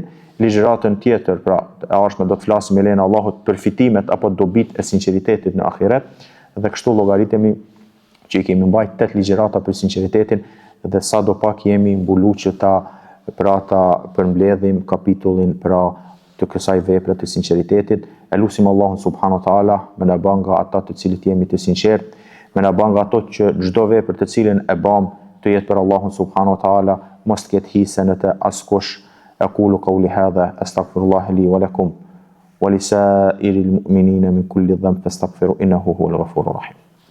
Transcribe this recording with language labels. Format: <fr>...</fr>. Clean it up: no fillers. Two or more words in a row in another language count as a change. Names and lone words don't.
<sq>Ligjëratën tjetër, pra, është me do të flasim me lejen e Allahut për fitimet apo dobit e sinqeritetit në ahiret, dhe kështu llogaritemi që i kemi mbajt 8 ligjërata për sinqeritetin dhe sa do pak jemi mbulu që ta përmbledhim kapitullin pra të kësaj vepre të sinqeritetit. E lutim Allahun</sq> <ar>سبحانه وتعالى</ar> <sq>me na bën nga ata të cilët jemi të sinqert, me na bën nga ato që çdo vepër të cilën e bëm të jetë për Allahun</sq> <ar>سبحانه وتعالى,</ar> <sq>mos të ketë hise në të askush.</sq> <ar>أقول قولي هذا أستغفر الله لي ولكم ولسائر المؤمنين من كل ذنب فاستغفروا إنه هو الغفور الرحيم.</ar>